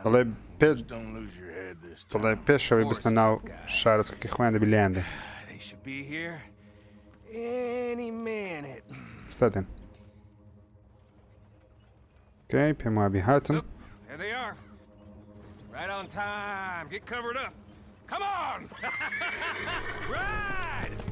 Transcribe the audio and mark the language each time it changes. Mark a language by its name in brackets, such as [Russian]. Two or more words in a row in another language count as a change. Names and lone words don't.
[Central Kurdish] دەڵێ [English] Don't lose your head this time. [Central Kurdish] دەڵێ پێشەوەی بستە ناو شارەچکەکەی خۆیان دەبی لێیان دێ [English] They should be here any minute. [Central Kurdish] ئێستا دێن ئۆکەی پێم وابی هاتن [English] There they are. Right on time. Get covered up. Come on! Ride!